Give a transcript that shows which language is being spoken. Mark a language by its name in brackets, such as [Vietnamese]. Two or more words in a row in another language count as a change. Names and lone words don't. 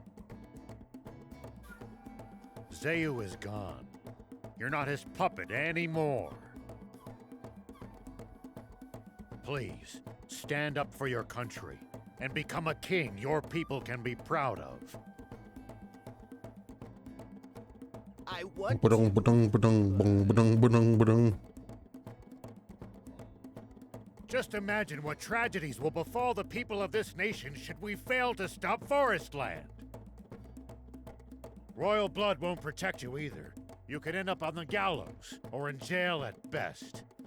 [English] Zayu is gone. You're not his puppet anymore. Please, stand up for your country and become a king your people can be proud of. I want Ba-dong, ba-dong, ba-dong, bong, ba-dong, ba-dong, ba-dong. Just imagine what tragedies will befall the people of this nation should we fail to stop Forestland. Royal blood won't protect you either. You could end up on the gallows or in jail at best.